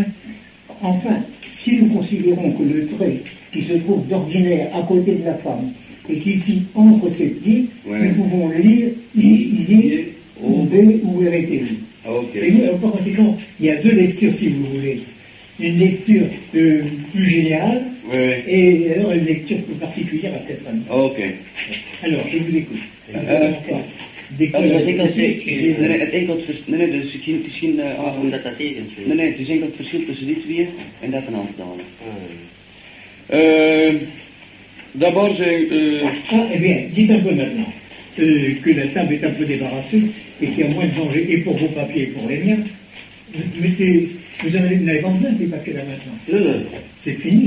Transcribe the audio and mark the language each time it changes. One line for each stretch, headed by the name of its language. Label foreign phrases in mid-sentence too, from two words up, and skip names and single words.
French: Enfin, si nous considérons que le trait qui se trouve d'ordinaire à côté de la femme et qui ici entre ses pieds, nous pouvons lire il est ou B ou RTU. Okay. Et nous, par conséquent, il y a deux lectures si vous voulez. Une lecture plus générale et alors une lecture plus particulière à cette femme. Ok. Alors, je vous écoute.
Dutch: Het is enkel het verschil tussen die twee en dat een aantal.
French: D'abord, eh bien, dites un peu maintenant que la table est un peu débarrassée et qu'il y a moins de danger et pour vos papiers et pour les miens. Vous n'avez pas besoin de ces papiers là maintenant. Non. C'est fini.